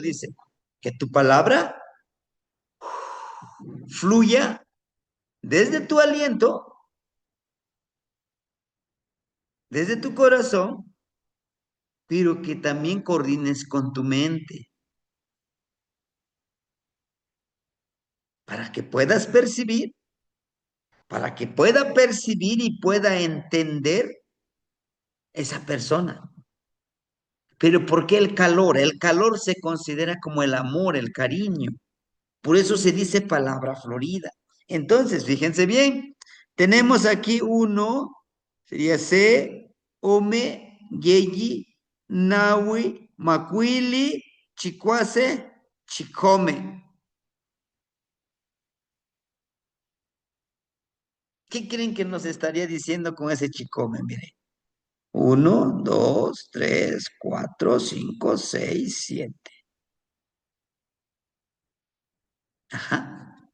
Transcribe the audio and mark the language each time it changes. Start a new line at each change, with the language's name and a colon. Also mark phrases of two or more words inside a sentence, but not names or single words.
Spanish: Dice, que tu palabra fluya desde tu aliento, desde tu corazón, pero que también coordines con tu mente, para que puedas percibir, para que pueda percibir y pueda entender esa persona. Pero ¿por qué el calor? El calor se considera como el amor, el cariño. Por eso se dice palabra florida. Entonces, fíjense bien, tenemos aquí uno, sería se,
Nahuatl languages: ome, yeyi, nawi, macuili, chicuase, chicome.
Spanish: ¿Qué creen que nos estaría diciendo con ese chicome? Mire, uno, dos, tres, cuatro, cinco, seis, siete. Ajá.